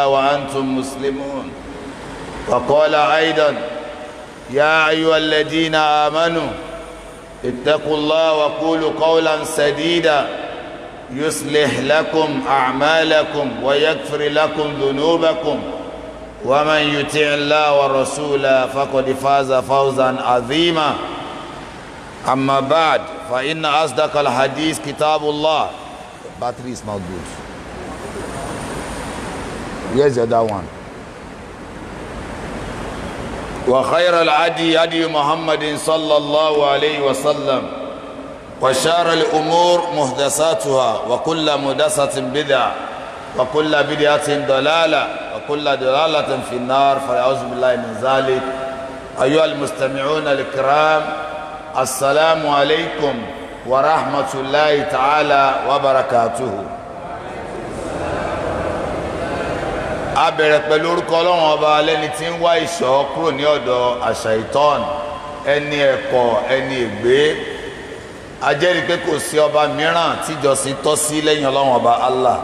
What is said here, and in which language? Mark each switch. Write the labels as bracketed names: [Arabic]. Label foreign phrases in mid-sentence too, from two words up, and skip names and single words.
[Arabic] وأنتم مسلمون وقال أيضا يا أيها الذين آمنوا اتقوا الله وقولوا قولا سديدا يصلح لكم أعمالكم ويغفر لكم ذنوبكم ومن يطع الله ورسوله فقد فاز فوزا عظيما أما بعد فإن أصدق الحديث كتاب الله. [English] Battery is not good. Where's the other one? [Arabic] وخير الهدي هدي محمد صلى الله عليه وسلم وشر الأمور محدثاتها وكل محدثة بدعة وكل بدعة ضلالة وكل ضلالة في النار فأعوذ بالله من ذلك. أيها المستمعون الكرام السلام عليكم ورحمة الله تعالى وبركاته. [Yoruba] a bẹ̀rẹ̀ pẹ̀lú orúkọ Ọlọ́run ọba lẹ́ni tí ń wá ìṣọ́ kúrò ní ọ̀dọ̀ àṣàìtọ́n ẹni ẹ̀kọ́ ẹni ègbé. A jẹ́rìí pé kò sí ọba mìíràn tíjọsìn tọ́ sí lẹ́yìn Ọlọ́run ọba Allah.